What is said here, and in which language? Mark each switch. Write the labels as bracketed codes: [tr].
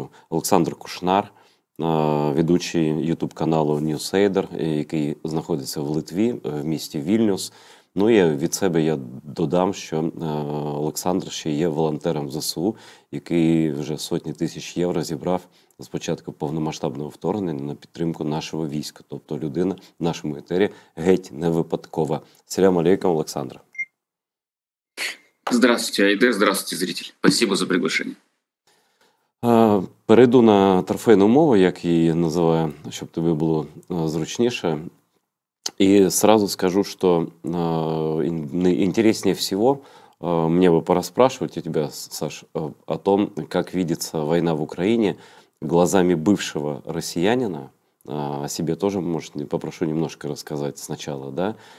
[uk] Олександр Кушнар, ведучий ютуб-каналу Newsader, який знаходиться в Литві, в місті Вільнюс. І від себе я додам, що Олександр ще є волонтером ЗСУ, який вже сотні тисяч євро зібрав з початку повномасштабного вторгнення на підтримку нашого війська. Тобто людина в нашому етері геть не випадкова. Салям алейкум, Олександр. [ru] Здравствуйте, Айдар, здравствуйте, зритель. Спасибо за приглашение. [uk] Перейду на трофейну мову, як її називаю, щоб тобі було зручніше. [ru] И сразу скажу, что интереснее всего мне бы пораспрашивать у тебя, Саш, о том, как видится война в Украине глазами бывшего россиянина. О себе тоже, может, попрошу немножко рассказать сначала, да?